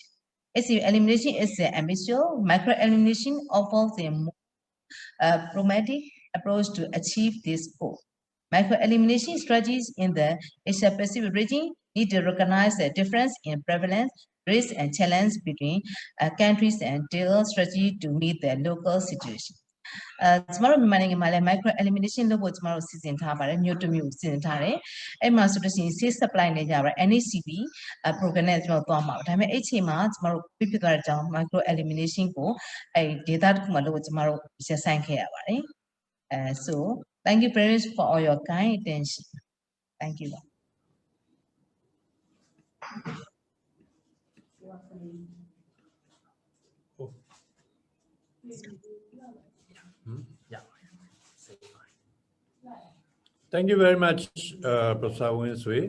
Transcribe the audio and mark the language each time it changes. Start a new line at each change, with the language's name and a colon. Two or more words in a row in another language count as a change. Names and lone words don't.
English: ACV elimination is the ambitious micro-elimination offers a more pragmatic approach to achieve this goal. Micro-elimination strategies in the Asia-Pacific region need to recognize the difference in prevalence, risk, and challenge between countries and tailor strategy to meet their local situation.
Burmese: ကျမတို့မြန်မာနိုင်ငံမှာလည်း
English: micro elimination
Burmese: လုပ်ဖို့ကျမတို့စီစဉ်ထားပါတယ်မြို့တစ်မြို့စီစဉ်ထားတယ်အဲ့မှာဆိုလို့ရှိရင်
English: safe supply
Burmese: နဲ့ကြပါ NACB program နဲ့ကျမတို့သွားမှာဒါပေမဲ့အဲ့ချိန်မှာကျမတို့ပြဖြစ်သွားတဲ့အကြောင်း
English: micro elimination
Burmese: ကိုအဲ့ data တစ်ခုမှလို့ကျမတို့ရပ်ဆိုင်းခဲ့ရပါတယ်
English: so thank you very much for all your kind attention thank you Thank you very much, Professor Winsway.